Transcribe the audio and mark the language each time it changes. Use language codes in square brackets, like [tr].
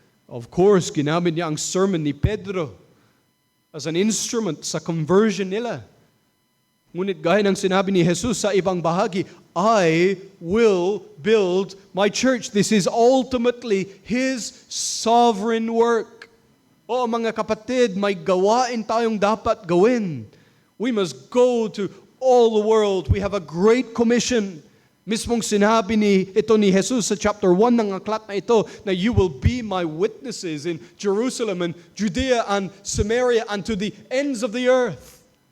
[en] Of course, [tl] ginamit niya ang sermon ni Pedro [en] as an instrument [tl] sa conversion nila. Ngunit gaya ng sinabi ni Jesus sa ibang bahagi, [en] I will build my church. This is ultimately His sovereign work. [tl] O mga kapatid, may gawain tayong dapat gawin. [en] We must go to all the world. We have a great commission. [tl] Mismong sinabi ito ni Jesus sa chapter 1 ng aklat na ito, na [en] you will be my witnesses in Jerusalem and Judea and Samaria and to the ends of the earth.